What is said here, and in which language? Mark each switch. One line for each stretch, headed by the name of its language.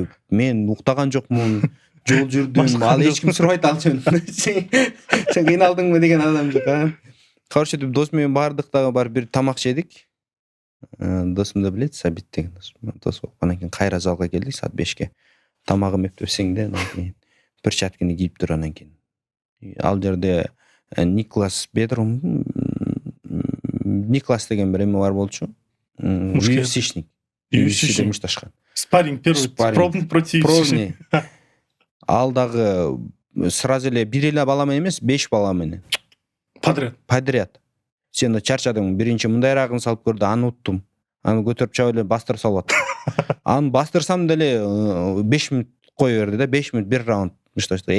Kyrgyz: Мен уктаган жокмун, жол жүрдүм, ал эч ким сурабайт ал жөнүндө. Сен кыйналдыңбы деген адам жок. Короче, дос менен бардык дагы, бар бир тамак жедик. Досум да билет, Сабит деген дос. Анан кийин кайра залга келдик саат 5-ке. Тамагым эптепсең да, анан кийин перчатканы кийип тур, анан кийин. Ал жерде Никлас Бедрум, Никлас деген бир эме бар болчу. UFC-шник. UFC-де мушташкан.
Russian: Спарринг первый, пробный противник.
Kyrgyz: Ал дагы
Russian: сразу
Kyrgyz: эле бир эле бала менен эмес, 5 бала менен.
Russian: Подряд.
Kyrgyz: Сен чарчадың, биринчи мындайрагын салып көрдү, аны уттум. Аны көтөрүп чап эле бастырып салып аттым. Аны бастырсам деле 5 мүнөт кое берди да, 5 мүнөт бир раунд мушташты.